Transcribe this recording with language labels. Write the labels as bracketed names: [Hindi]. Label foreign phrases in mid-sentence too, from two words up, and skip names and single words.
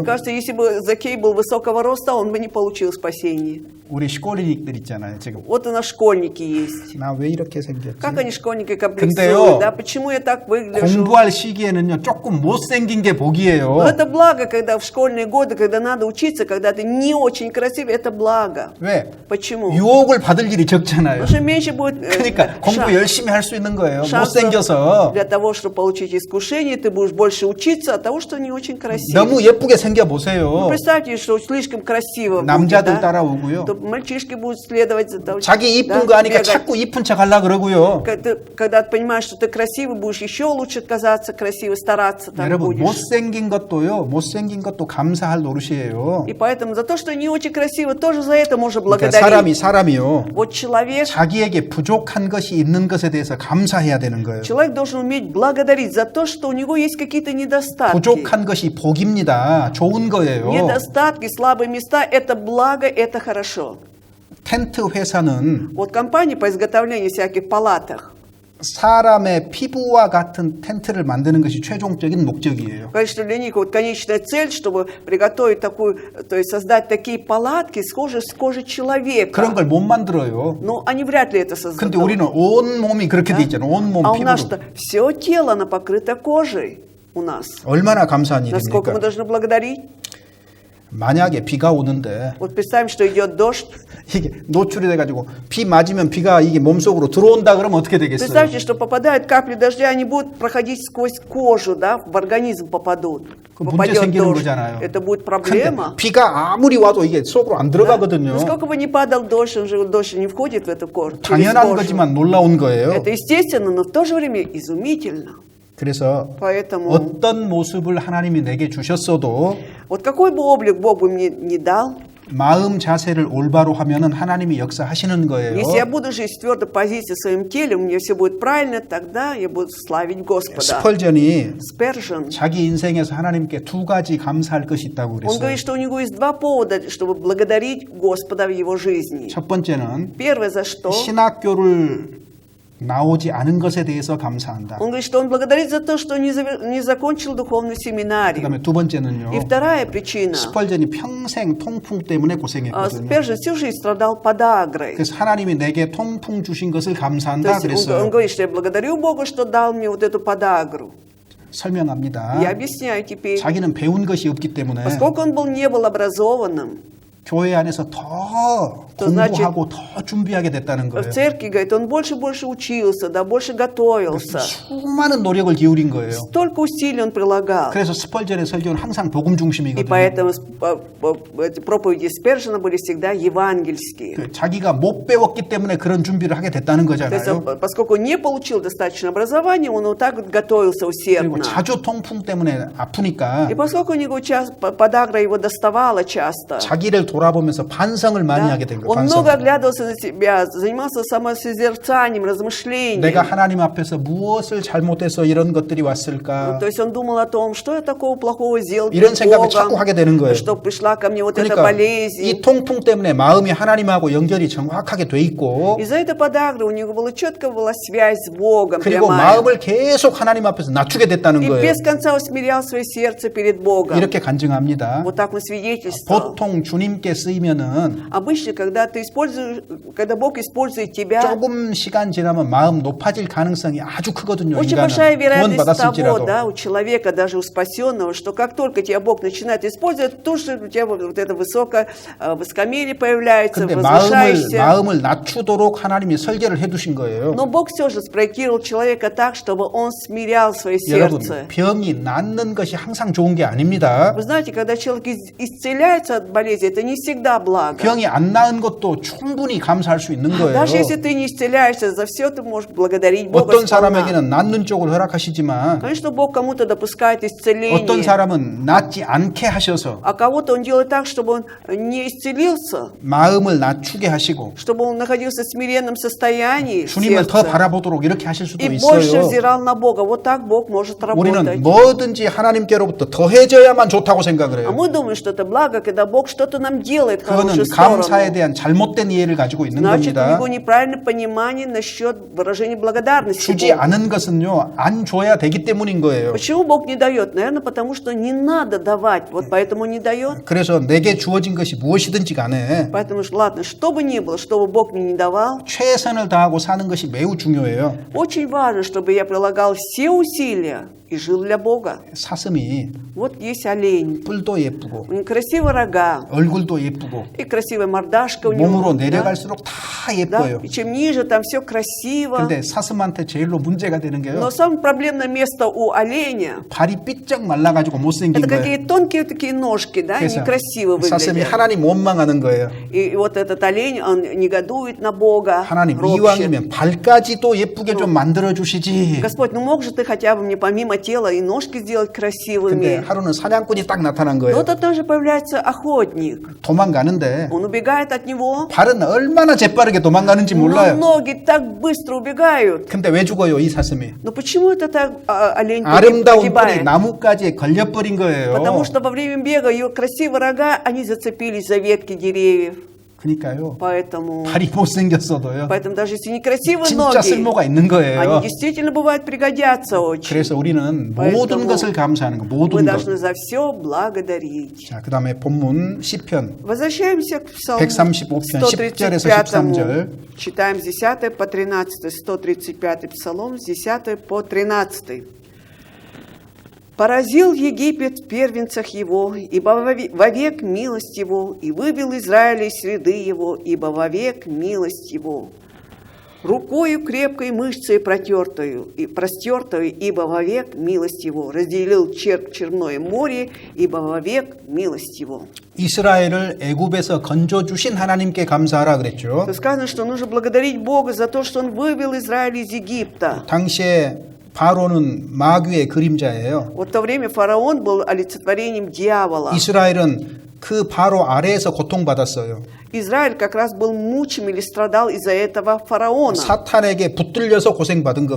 [Russian] мне кажется, если бы Закей был высокого роста, он бы не получил спасения. [Korean] 우리 школьник들 있잖아요. 지금 [Russian] Вот у нас школьники есть. [Korean] 나 왜 이렇게 생겼지? [Russian] Как они, школьники, [Korean] 근데요, [Russian] комплексуют, да? Почему я так выгляжу? [Korean] 공부할 시기에는요 조금 못생긴 게 복이에요. [Russian] Но это благо, когда в школьные годы, когда надо учиться, когда ты не очень красивый, это благо. [Korean] 왜? [Russian] Почему? [Korean] 유혹을 받을 일이 적잖아요. [Russian] Потому что меньше будет [Korean] 그러니까 공부 열심히 할 수 있는 거예요. [Russian] шансов [Korean] 못생겨서 [Russian] для того, чтобы получить искушение, ты будешь больше учиться от того, что не очень красиво. [Korean] 너무 예쁘게 생겨 보세요. [Russian] Представьте, что слишком красиво [Korean] 남자들 [Russian] будет, да? [Korean] 따라오고요. [Russian] То мальчишки будут следовать за тобой. [Korean] 자기 이쁜 [Russian] да, [Korean] 거 하니까 [Russian] бегать. [Korean] 자꾸 이쁜 척 하려 그러고요. [Russian] Когда ты понимаешь, что ты красивый, будешь еще лучше казаться красивой, стараться так [Korean] 여러분 [Russian] будешь. [Korean] 못생긴 것도 감사할 노릇이에요. [Russian] И поэтому за то, что не очень красиво, тоже за это можно [Korean] 그러니까 [Russian] благодарить. [Korean] 사람이요. [Russian] Вот человек [Korean] 부족한 것이 있는 것에 대해서 감사해야 되는 거예요. [Russian] Человек должен уметь благодарить за то, что у него есть какие-то недостатки. [Korean] 부족한 것이 복입니다. 좋은 거예요. [Russian] Недостатки, слабые места – это благо, это хорошо. [Korean] 텐트 회사는 [Russian] Вот компания по изготовлению всяких палаток, [Korean] 사람의 피부와 같은 텐트를 만드는 것이 최종적인 목적이에요. [Russian] конечно, для них вот конечная цель, чтобы приготовить такую, то есть создать такие палатки, схожие с кожей человека. [Korean] 그런 걸 못 만들어요. [Russian] Но они вряд ли это [Korean] 근데 [Russian] создадут. [Korean] 우리는 온 몸이 그렇게 돼 있잖아요. 온몸 [Russian] А у [Korean] 피부로. [Russian] нас-то все тело, оно покрыто кожей у нас. [Korean] 얼마나 감사한 [Russian] Насколько мы [Korean] 일입니까? [Russian] должны благодарить? [Korean] 만약에 비가 오는데 [Russian] Вот представим, что идет дождь. [Korean] 이게 노출이 돼가지고 비 맞으면 비가 이게 몸속으로 들어온다 그러면 어떻게 되겠어요? [Russian] Представьте, что попадают капли дождя, они будут проходить сквозь кожу, да, в организм попадут. [Korean] 그 문제 [Russian] Попадет [Korean] 생기는 [Russian] дождь. [Korean] 거잖아요. [Russian] Это будет [Korean] 근데 [Russian] проблема. [Korean] 비가 아무리 와도 이게 속으로 안 들어가거든요. [Russian] Но сколько бы ни падал дождь, он же дождь не входит в эту кожу. через [Korean] 당연한 [Russian] кожу. [Korean] 거지만 놀라운 거예요. [Russian] Это естественно, но в то же время изумительно. [Korean] 그래서 [Russian] Поэтому [Korean] 어떤 모습을 하나님이 내게 주셨어도 [Russian] вот какой бы облик Бог бы мне не дал, [Korean] 마음 자세를 올바로 하면은 하나님이 역사하시는 거예요. [Russian] если я буду жить в твердой позиции в своем теле, у меня все будет правильно, тогда я буду славить Господа. [Korean] 스펄전이 [Russian] Спержен, [Korean] 자기 인생에서 하나님께 두 가지 감사할 것이 있다고 [Russian] он [Korean] 그랬어요. [Russian] говорит, что у него есть два повода, чтобы благодарить Господа в его жизни. [Korean] 첫 번째는 [Russian] Первое за что? [Korean] 신학교를 나오지 않은 것에 대해서 감사한다. [Russian] Он говорит, что он благодарит за то, что не закончил духовную семинарию. [Korean] 그다음에 두 번째는요. [Russian] И вторая причина. [Korean] 스펄전이 평생 통풍 때문에 고생했거든요. [Russian] Спержен всю жизнь страдал подагрой. [Korean] 그래서 하나님이 내게 통풍 주신 것을 [Russian] То [Korean] 감사한다 [Russian] есть он [Korean] 그랬어요. [Russian] говорит, что я благодарю Бога, что дал мне вот эту подагру. [Korean] 설명합니다. [Russian] Я объясняю теперь. [Korean] 자기는 배운 것이 없기 때문에 [Russian] Поскольку он не был образованным, [Korean] 교회 안에서 더 또 공부하고 더 준비하게 됐다는 [Russian] В [Korean] 거예요. [Russian] церкви, говорит, он больше и больше учился, да, больше готовился. [Korean] 수많은 노력을 기울인 거예요. [Russian] Столько усилий он прилагал. [Korean] 그래서 스펄전의 설교는 항상 복음 [Russian] И [Korean] 중심이거든요. [Russian] поэтому эти проповеди Спержина были всегда евангельские. [Korean] 그 자기가 못 배웠기 때문에 그런 준비를 하게 됐다는 [Russian] То есть, [Korean] 거잖아요. [Russian] поскольку он не получил достаточно образования, он вот так вот готовился [Korean] 그리고 [Russian] усердно. [Korean] 자주 통풍 때문에 а프니까 [Russian] И поскольку у него подагра его доставала часто, [Korean] 자기를 돌아보면서 반성을 많이 [Russian] да, [Korean] 하게 된 거예요. [Russian] он [Korean] 반성. [Russian] много оглядывался на себя, занимался самосозерцанием, размышлением. [Korean] 내가 하나님 앞에서 무엇을 잘못해서 이런 것들이 왔을까? [Russian] То есть он думал о том, что я такого плохого сделал [Korean] 이런 [Russian] перед [Korean] 생각을 자꾸 하게 되는 [Russian] Богом, [Korean] 거예요. [Russian] что пришла ко мне вот эта [Korean] 그러니까 [Russian] болезнь. [Korean] 이 통풍 때문에 마음이 하나님하고 연결이 정확하게 돼 있고 [Russian] Из-за этой подагры у него была четко была связь с Богом, [Korean] 그리고 [Russian] прямая. [Korean] 마음을 계속 하나님 앞에서 낮추게 됐다는 [Russian] И [Korean] 거예요. [Russian] без конца усмирял свое сердце перед Богом. [Korean] 이렇게 간증합니다. [Russian] Вот так он свидетельствовал. [Korean] 보통 주님께 쓰이면은 [Russian] Обычно, когда Бог использует тебя, [Korean] 조금 시간 지나면 마음 높아질 가능성이 아주 크거든요. [Russian] очень большая [Korean] 인간은 [Russian] вероятность того, [Korean] 구원받았을지라도. [Russian] да, у человека, даже у спасенного, что как только тебя Бог начинает использовать, тут же у тебя вот это высокое высокомерие появляется, [Korean] 근데 [Russian] возвышаешься. [Korean] 마음을 낮추도록 하나님이 설계를 해두신 거예요. [Russian] Но Бог все же спроектировал человека так, чтобы он смирял свое [Korean] 여러분, [Russian] сердце. [Korean] 병이 낫는 것이 항상 좋은 게 아닙니다. [Russian] Вы знаете, когда человек исцеляется от болезни, это не всегда благо. [Korean] 병이 안 나은 것도 충분히 감사할 수 있는 거예요. [Russian] Даже если ты не исцеляешься, за все ты можешь благодарить Бога [Korean] 어떤 [Russian] сполна. [Korean] 사람에게는 낫는 쪽을 허락하시지만 [Russian] Конечно, Бог кому-то допускает исцеление, [Korean] 어떤 사람은 낫지 않게 하셔서 [Russian] а кого-то Он делает так, чтобы он не исцелился, [Korean] 마음을 낮추게 하시고 [Russian] чтобы он находился в смиренном состоянии в [Korean] 주님을 더 [Russian] сердце [Korean] 바라보도록 이렇게 하실 수도 [Russian] и больше [Korean] 있어요. [Russian] взирал на Бога. Вот так Бог может работать. [Korean] 우리는 뭐든지 하나님께로부터 더해져야만 좋다고 생각을 [Russian] А [Korean] 해요. [Russian] мы думаем, что это благо, когда Бог что-то нам делает в [Korean] 그거는 [Russian] хорошую [Korean] 감사에 [Russian] сторону. [Korean] 대한 잘못된 이해를 가지고 있는 [Russian] Значит, у [Korean] 겁니다. [Russian] него неправильное понимание насчет выражения благодарности [Korean] 주지 [Russian] Богу. [Korean] 않은 것은요, 안 줘야 되기 때문인 거예요. [Russian] Почему Бог не дает? Наверное, потому что не надо давать. Вот поэтому не дает. [Korean] 그래서 내게 주어진 것이 무엇이든지 간에 [Russian] Поэтому, ладно, что бы ни было, что бы Бог мне не давал, [Korean] 최선을 다하고 사는 것이 매우 중요해요. [Russian] очень важно, чтобы я прилагал все усилия и жил для Бога. [Korean] 사슴이 [Russian] Вот есть олень. [Korean] 뿔도 예쁘고 [Russian] У него красивые рога [Korean] 얼굴도 예쁘고 [Russian] и красивая мордашка у него. [Korean] 몸으로 [Russian] да? [Korean] 내려갈수록 다 [Russian] Да? [Korean] 예뻐요. [Russian] И чем ниже, там все красиво. [Korean] 근데 사슴한테 제일로 문제가 되는 게요. [Russian] Но самое проблемное место у оленя [Korean] 발이 삐쩍 말라가지고 못생긴 [Russian] это [Korean] 거예요. [Russian] какие тонкие такие ножки, да, [Korean] 그래서 [Russian] некрасиво [Korean] 사슴이 [Russian] выглядят. [Korean] 하나님 원망하는 거예요. [Russian] И вот этот олень, он негодует на Бога. [Korean] 하나님 [Russian] ропщет. [Korean] 이왕이면 발까지도 예쁘게 좀 만들어 주시지. [Russian] Господь, ну мог же ты хотя бы мне помимо тела и ножки сделать [Korean] 근데 [Russian] красивыми? [Korean] 하루는 사냥꾼이 딱 나타난 [Russian] Но [Korean] 거예요. [Russian] тут тоже появляется охотник. [Korean] 도망가는데 [Russian] Он убегает от него, [Korean] 발은 얼마나 재빠르게 도망가는지 [Russian] но [Korean] 몰라요. [Russian] ноги так быстро убегают. [Korean] 근데 왜 죽어요, 이 사슴이? [Russian] Но почему это так олень [Korean] 아름다운 뿔이 [Russian] погибает? [Korean] 나무까지 걸려버린 거예요. [Russian] Потому что во время бега ее красивые рога, они зацепились за ветки деревьев. [Korean] 그러니까요. [Russian] Поэтому [Korean] 발이 못생겼어도요. [Russian] даже если некрасивые [Korean] 진짜 [Russian] ноги, [Korean] 쓸모가 있는 거예요. [Russian] они действительно бывают пригодятся очень. [Korean] 그래서 우리는 [Russian] поэтому [Korean] 모든 것을 감사하는 거, [Russian] Мы [Korean] 모든 것. [Russian] должны за все благодарить. [Korean] 자, 그다음에 본문 시편 [Russian] Возвращаемся к Псалму [Korean] 135편 10절에서 13절. [Russian] Читаем с 10 по 13, 135 Псалом, с 10 по 13. «Поразил Египет в первенцах его, ибо вовек милость его, и вывел Израиля из среды его, ибо вовек милость его. Рукою крепкой мышцей протертою, и простертою, ибо вовек милость его. Разделил черное море, ибо вовек милость его». [Korean] 이스라엘을 애굽에서 건져 주신 하나님께 감사하라 그랬죠. [Russian] То сказано, что нужно благодарить Бога за то, что Он вывел Израиль из Египта. [Korean] 당시에 바로는 마귀의 그림자예요. [Russian] Вот в то время фараон был олицетворением дьявола. [Korean] 이스라엘은 그 바로 아래에서 고통받았어요. [Russian] Израиль как раз был мучим или страдал из-за этого фараона. [Korean] 사탄에게 붙들려서 고생받은 [Russian] То